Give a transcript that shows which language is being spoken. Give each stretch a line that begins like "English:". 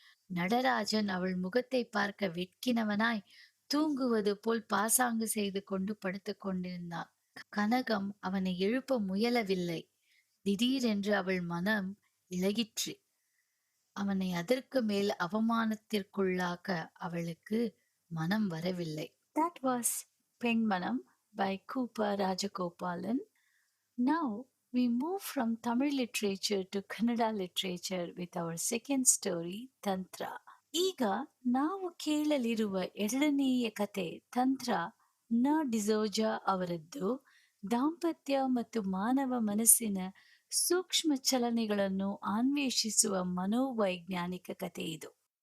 Tamil: நடராஜன் அவள் முகத்தை பார்க்க வெட்கினவனாய் தூங்குவது போல் பாசாங்கு செய்து கொண்டு படுத்துக் கொண்டிருந்தான். கனகம் அவனை எழுப்ப முயலவில்லை. திடீரென்று அவள் மனம் இளகிற்று. அவனை அதற்கு மேல் அவமானத்திற்குள்ளாக்க அவளுக்கு மனம் வரவில்லை.
English: That was Penmanam by Cooper Rajagopalan. Now we move from Tamil literature to Kannada literature with our second story, Tantra.
Kannada: ಈಗ ನಾವು ಕೇಳಲಿರುವ ಎರಡನೆಯ ಕತೆ ತಂತ್ರ ನ ಡಿಸೋಜಾ ಅವರದ್ದು. ದಾಂಪತ್ಯ ಮತ್ತು ಮಾನವ ಮನಸ್ಸಿನ ಸೂಕ್ಷ್ಮ ಚಲನೆಗಳನ್ನು ಅನ್ವೇಷಿಸುವ ಮನೋವೈಜ್ಞಾನಿಕ ಕತೆ ಇದು.